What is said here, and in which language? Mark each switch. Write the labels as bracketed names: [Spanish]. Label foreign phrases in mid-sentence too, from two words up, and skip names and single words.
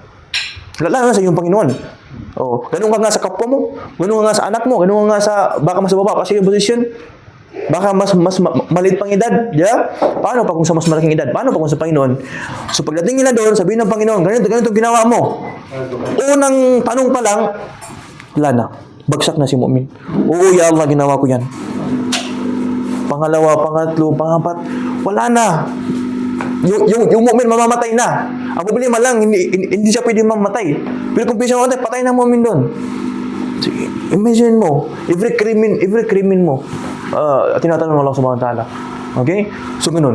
[Filipino] Lalo na sa iyong Panginoon. Ganun ka nga sa kapwa mo, ganun ka nga sa anak mo, ganun ka nga sa, baka mas baba kasi yung posisyon. Baka mas maliit pang edad, yeah? Paano pa kung sa mas malaking edad? Paano pa kung sa Panginoon? So pagdating nila doon, sabihin ng Panginoon, ganito ginawa mo. Unang tanong pa lang, wala na. Bagsak na si mu'min. Oo, [Arabic] يا الله, [Filipino] ginawa ko yan. Pangalawa, pangatlo, pangapat, wala na. Yung mu'min mamamatay na. Ang problema lang, hindi siya pwede mamatay. Pero kung pwede siya mamatay, patay na mu'min doon. So, imagine mo, every crimin mo, tinatanong ng Allah [Arabic] سبحانه وتعالى. [Filipino] Okay? So, ganun.